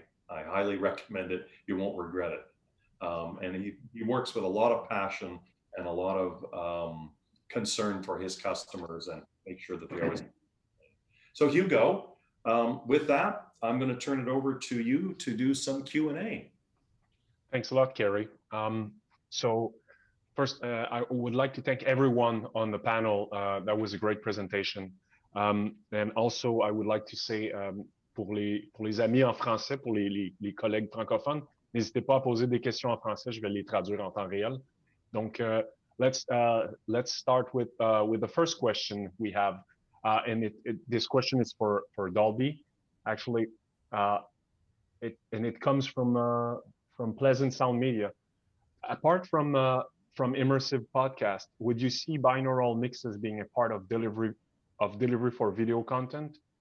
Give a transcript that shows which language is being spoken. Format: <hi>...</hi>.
<en>I highly recommend it. You won't regret it. And he works with a lot of passion and a lot of concern for his customers and make sure that they always. So Hugo, with that, I'm going to turn it over to you to do some Q&A. Thanks a lot, Kerry. So first, I would like to thank everyone on the panel. That was a great presentation. And also, I would like to say,</en> <fr>pour les amis en français, pour les collègues francophones, n'hésitez pas à poser des questions en français, je vais les traduire en temps réel.</fr> <en>Donc, let's start with the first question we have, and this question is for Dolby, actually, it comes from Pleasant Sound Media. Apart from immersive podcast, would you see binaural mixes being a part of delivery for video content?</en>